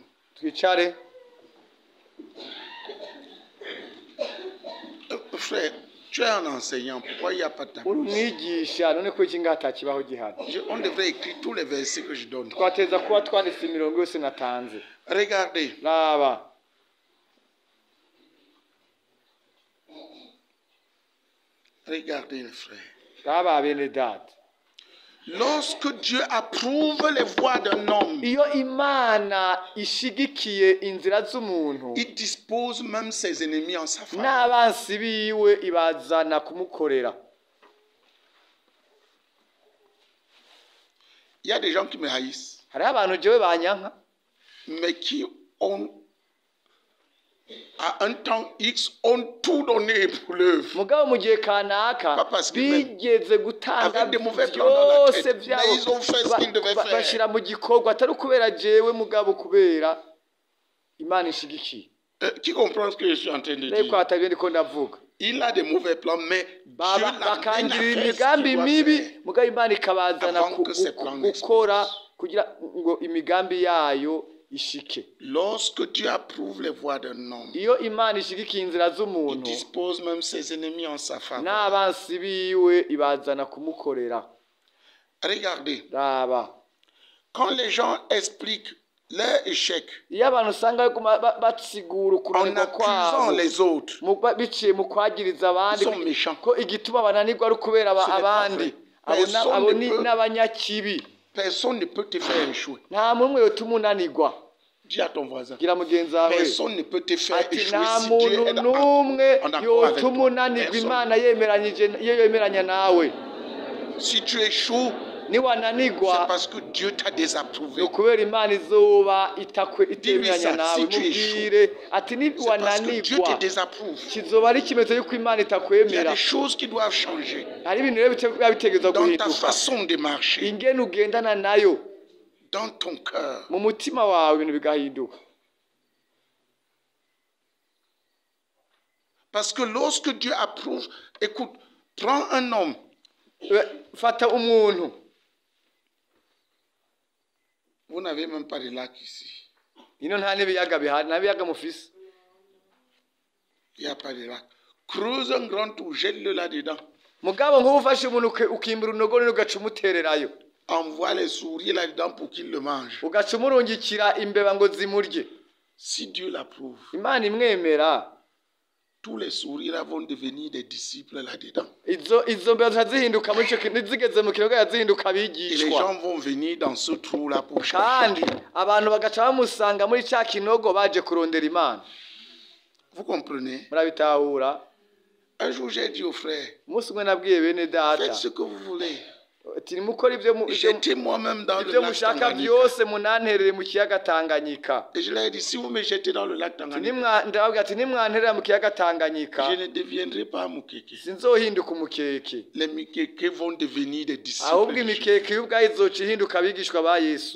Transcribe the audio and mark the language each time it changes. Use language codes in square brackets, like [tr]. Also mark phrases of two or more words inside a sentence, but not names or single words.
[rn] twicare. [fr] Frère, tu es un enseignant. Pourquoi il n'y a pas de [rn] uri [fr] tableau? [rn] umwigisha none ko iki ngaha atakibaho gihari [fr] On devrait écrire tous les versets que je donne. [rn] twateza kuba twanditse imirongo yose natanze. [fr] Regardez. [rn] raba [fr] Regardez les frères. [rn] raba bene data [fr] Lorsque Dieu approuve les voies d'un homme, [rn] iyo imana ishigikiye inzira z'umuntu [fr] il dispose même ses ennemis en sa faveur. [rn] n'abansi biwe ibazana kumukorera. [fr] Il y a des gens qui me haïssent, [rn] hariho abantu jewe banyanka [fr] mais qui ont, à un temps X, ont tout donné pour l'œuvre. [rn] mugabo mu gihe kanaka [fr] Pas parce que [rn] bigeze gutanga [fr] avec des mauvais plans dans la [rn] byose [fr] tête, [rn] byabo [fr] mais ils ont fait ce qu'ils devaient faire. [rn] bashira mu gikorwa atari ukubera jewe mugabo kubera imana ishigikiye. [fr] Qui comprend ce que je suis en train de [rn] reko [fr] dire? [rn] hatabiye ndiko ndavuga [fr] Il a des mauvais plans, mais Dieu l'amène à [rn] bakangirira [fr] faire ce [rn] imigambi [fr] qu'il doit [rn] mibi [fr] faire. [rn] mugabo imana ikabazana [fr] Avant que ses plans [rn] gukora [fr] n'explosent. [rn] kugira ngo imigambi yayo ishike. [fr] Lorsque Dieu approuve les voies d'un homme, [rn] iyo imana ishigikiye inzira [fr] il [rn] z'umuntu [fr] dispose même ses ennemis en sa faveur. [rn] n'abansi biwe ibazana kumukorera. [fr] Regardez, [rn] raba [fr] quand les gens expliquent leur échec [rn] iyo abantu usanga batsigura [fr] en [rn] ukunanirwa [fr] accusant [rn] kwabo [fr] les autres, [rn] biciye mu kwagiriza abandi [fr] ils sont méchants. [rn] ko igituma bananirwa ari ukubera [fr] Ce n'est pas [rn] abandi [fr] vrai. Personne [rn] abo [fr] ne peut- [rn] n'abanyakibi [fr] Personne ne peut te faire échouer. [rn] nta mumwe yotuma unanirwa. [fr] Dis à ton voisin. [rn] gira mugenzi wawe [fr] Personne ne peut te faire [rn] ati [fr] échouer [rn] nta [fr] si Dieu [rn] muntu [fr] est [rn] n'umwe [fr] en accord avec [rn] yotuma [fr] toi. [rn] unanirwa [fr] Personne. [rn] imana iyo yemeranya nawe [fr] Si tu échoues, [rn] niwananirwa [fr] c'est parce que Dieu t'a [rn] ni [fr] désapprouvé. [rn] ukubera imana izoba [fr] Dis-lui [rn] itemeranya [fr] ça, [rn] nawe [fr] si tu [rn] mubwire ati [fr] C'est parce que Dieu te [rn] niwananirwa [fr] désapprouve. [rn] kizoba ari ikimenyetso y'uko imana [fr] Il y a [rn] itakwemera [fr] des choses qui doivent changer [rn] hari ibintu rero biba bitegerezwa [fr] dans ta [rn] guhinduka [fr] façon de marcher, [rn] ingene ugendana nayo [fr] dans ton cœur. [rn] mu mutima wawe ibintu bigahinduka [fr] Parce que lorsque Dieu approuve, écoute, prends un homme. [rn] fata umuntu [fr] Vous n'avez même pas de lac ici. [rn] ino nta n'ibiyaga bihari nta biyaga mufise [fr] Il n'y a pas de lac. Creuse un grand trou, jette-le là-dedans. [rn] mugabo nk'ubu ufashe umuntu ukimbura unogo nini ugaca umutererayo [fr] Envoie les souris là-dedans pour qu'il le mange. [rn] ugaca umurungikira imbeba ngo zimurye [fr] Si Dieu l'approuve, [rn] imana imwemera [fr] tous les souris là vont devenir des disciples là-dedans. [rn] izo mbeba zica zihinduka muri icyo kintu zigeze mu kirogo zihinduka [fr] Et les [rn] abigishwa [fr] gens vont venir dans ce trou-là pour [rn] kandi [fr] chercher. [rn] abantu bagaca bamusanga muri cya kinogo baje kurondera imana [fr] Vous comprenez? [rn] murabitahura [fr] Un jour, j'ai dit aux frères, [rn] umunsi umwe nabwiye bene data [fr] faites ce que vous voulez. [rn] ati nimukora [fr] J'étais moi-même dans le [rn] ibyo [fr] lac [rn] mushaka Tanganyika. byose munanterere mu kiyaga Tanganyika [fr] Et je leur ai dit, si vous me jetez dans le lac [rn] Ati, Tanganyika, ndababwira ati nimwanterera mu kiyaga Tanganyika [fr] je ne deviendrai pas Mukeke. [rn] sinzohinduka umukeke [fr] Les Mukeke vont devenir des disciples. [rn] ahubwo [fr] de Jésus. [rn] imikeke y'ubwayo izoca ihinduka abigishwa ba Yesu